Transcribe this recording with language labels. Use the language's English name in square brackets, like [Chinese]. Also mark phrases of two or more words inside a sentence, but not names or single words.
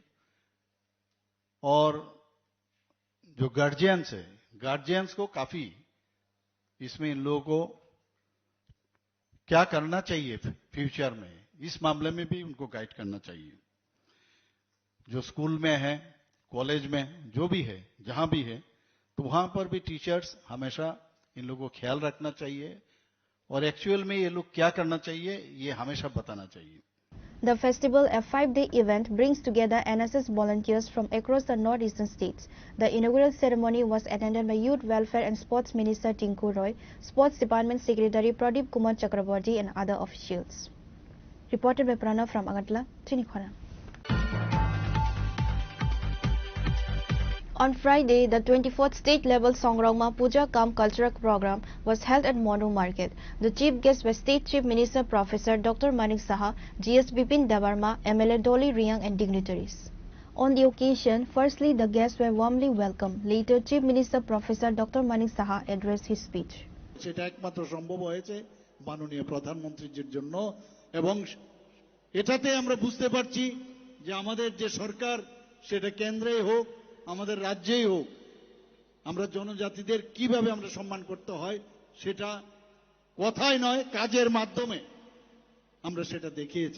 [Hindi] और जो गार्जियंस है, गार्जियंस को काफी इसमें इन लोगों को क्या करना चाहिए फ्यूचर में, इस मामले में भी उनको गाइड करना चाहिए। जो स्कूल में है, कॉलेज में, जो भी है, जहां भी है, तो वहां पर भी टीचर्स हमेशा इन लोगों को ख्याल रखना चाहिए और एक्चुअल में ये लोग क्या करना चाहिए ये हमेशा बताना चाहिए। [English] The festival, a 5-day event, brings together NSS volunteers from across the northeastern states. The inaugural ceremony was attended by Youth Welfare and Sports Minister Tinku Roy, Sports Department Secretary Pradeep Kumar Chakraborty and other officials. Reported by Pranav from Agartala, Trinikhona. On Friday, the 24th state-level Songrongma Puja Kam cultural program was held at Monu Market. The chief guests were State Chief Minister Professor Dr. Manik Saha, GS Bipin Debarma, MLA Dolly Riang and dignitaries. On the occasion, firstly the guests were warmly welcomed. Later, Chief Minister Professor Dr. Manik Saha addressed his speech. [Bangla] সেটা একমাত্র সম্ভব হয়েছে মাননীয় প্রধানমন্ত্রীর জন্য, এবং এটাতে আমরা বুঝতে পারছি যে আমাদের যে সরকার সেটা কেন্দ্রেই হোক আমাদের রাজ্যেই হোক, আমরা জনজাতিদের কিভাবে আমরা সম্মান করতে হয় সেটা কথায় নয় কাজের মাধ্যমে আমরা সেটা দেখিয়েছি।